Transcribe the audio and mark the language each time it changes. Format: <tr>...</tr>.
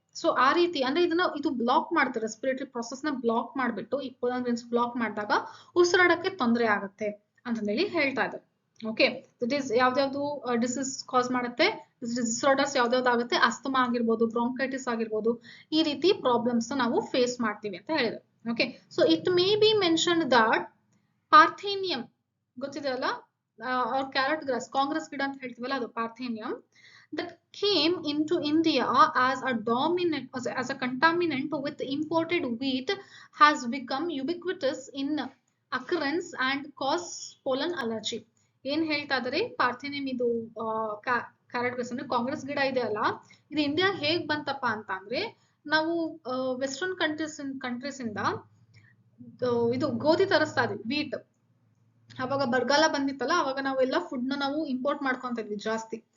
<kn>So ಆ ರೀತಿ ಅಂದ್ರೆ ಇದು ಬ್ಲಾಕ್ ಮಾಡುತ್ತೆ, ರೆಸ್ಪಿರೇಟರಿ ಪ್ರೊಸೆಸ್ ನ ಬ್ಲಾಕ್ ಮಾಡ್ಬಿಟ್ಟು ಈ ಪೋಲನ್ ಗ್ರೇನ್ಸ್ ಬ್ಲಾಕ್ ಮಾಡಿದಾಗ ಉಸಿರಾಡಕ್ಕೆ ತೊಂದರೆ ಆಗುತ್ತೆ ಅಂತ ಹೇಳಿ ಹೇಳ್ತಾ ಇದ್ದಾರೆ. ಓಕೆ, ದಟ್ ಈಸ್ ಯಾವ್ದಾವ್ದು ಡಿಸೀಸ್ ಕಾಸ್ ಮಾಡುತ್ತೆ, ಡಿಸಾರ್ಡರ್ಸ್ ಯಾವ್ದಾವ್ದು ಆಗುತ್ತೆ, ಅಸ್ತಮಾ ಆಗಿರ್ಬೋದು, ಬ್ರಾಂಕೈಟಿಸ್ ಆಗಿರ್ಬೋದು, ಈ ರೀತಿ ಪ್ರಾಬ್ಲಮ್ಸ್ ನಾವು ಫೇಸ್ ಮಾಡ್ತೀವಿ ಅಂತ ಹೇಳಿದ್ರು.</kn> <en>okay, so it may be mention that parthenium</en> <kn>ಗೊತ್ತಿದೆ ಅಲ್ಲ, ಕ್ಯಾರೆಟ್ ಗ್ರಾಸ್, ಕಾಂಗ್ರೆಸ್ ಗಿಡ ಅಂತ ಹೇಳ್ತೀವಲ್ಲ, ಅದು</kn> <en>Parthenium that came into India as a dominant, as a contaminant with imported wheat, has become ubiquitous in occurrence and cause pollen allergy.</en> <kn>ಏನ್ ಹೇಳ್ತಾ ಇದಾರೆ, parthenium ಇದು ಕ್ಯಾರೆಟ್ ಗ್ರಾಸ್ ಅಂದ್ರೆ ಕಾಂಗ್ರೆಸ್ ಗಿಡ ಇದೆ ಅಲ್ಲ, ಇದು ಇಂಡಿಯಾ ಹೇಗ್ ಬಂತಪ್ಪ ಅಂತ ಅಂದ್ರೆ, ನಾವು ವೆಸ್ಟರ್ನ್ ಕಂಟ್ರೀಸ್ ಇಂದ ಇದು ಗೋಧಿ ತರಿಸ್ತಾ ಇದ್ವಿ, ವೀಟ್. ಅವಾಗ ಬರಗಾಲ ಬಂದಿತ್ತಲ್ಲ, ಅವಾಗ ನಾವೆಲ್ಲ ಫುಡ್ ನಾವು ಇಂಪೋರ್ಟ್ ಮಾಡ್ಕೊಂತ ಇದ್ವಿ ಜಾಸ್ತಿ.</kn>